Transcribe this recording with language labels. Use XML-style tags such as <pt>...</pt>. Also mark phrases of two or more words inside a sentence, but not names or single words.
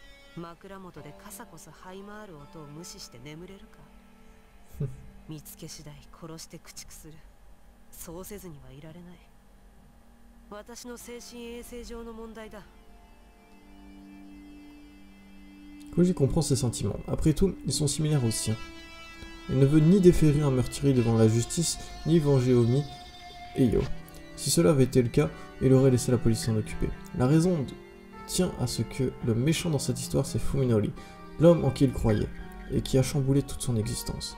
<ja>枕元でカサコサ這い回る音を無視して眠れるか見つけ次第殺して駆逐する。そうせずにはいられない。私の精神衛生上の問題だ。</ja> <fr>Koji comprend ses sentiments. Après tout, ils sont similaires aux siens. Il ne veut ni déférer un meurtrier devant la justice, ni venger Omi et Yo. Si cela avait été le cas, il aurait laissé la police s'en occuper. La raison tient à ce que le méchant dans cette histoire, c'est Fuminori, l'homme en qui il croyait, et qui a chamboulé toute son existence.</fr>